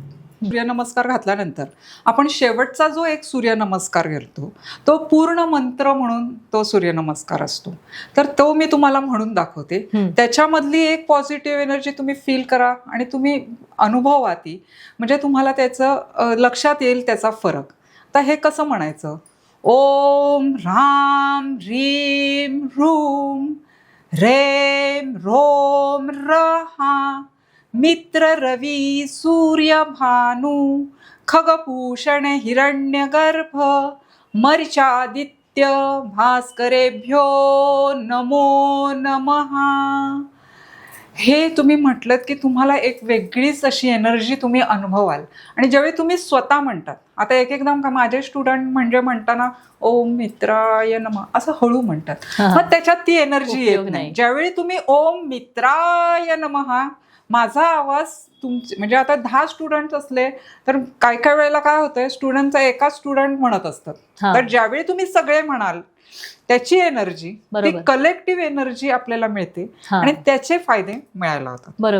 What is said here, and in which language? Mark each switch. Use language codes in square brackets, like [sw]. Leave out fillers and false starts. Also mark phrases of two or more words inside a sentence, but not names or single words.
[mr] सूर्यनमस्कार घातल्यानंतर आपण शेवटचा जो एक सूर्यनमस्कार घालतो तो पूर्ण मंत्र म्हणून तो सूर्यनमस्कार असतो. तर तो मी तुम्हाला म्हणून दाखवते. त्याच्यामधली एक [en] positive energy [mr] तुम्ही फील करा आणि तुम्ही अनुभवा ती, म्हणजे तुम्हाला त्याचं लक्षात येईल त्याचा फरक. तर हे कसं म्हणायचं? [sa] ओम ह्राम ह्रीम ह्रूम रेम रोम रहा मित्र रवी सूर्य भानु खगभूषण हिरण्यगर्भ मरीचादित्य भास्करेभ्यो नमो नमः. [mr] हे तुम्ही म्हटलं की तुम्हाला एक वेगळीच अशी एनर्जी तुम्ही अनुभवाल. आणि ज्यावेळी तुम्ही स्वतः म्हणतात, आता एकदा माझे स्टुडंट म्हणजे म्हणताना [sa] ओम मित्राय नमः [mr] असं हळू म्हणतात, मग त्याच्यात ती एनर्जी येत नाही. ज्यावेळी तुम्ही [sa] ओम मित्राय नमः [mr] माझा आवाज तुमचे म्हणजे आता 10 स्टुडंट असले तर काय काय वेळेला काय होतंय स्टुडंटचा एका स्टुडंट म्हणत असतात, तर ज्यावेळी तुम्ही सगळे म्हणाल त्याची एनर्जी ती [en] collective energy [mr] आपल्याला मिळते आणि त्याचे फायदे मिळायला होतात.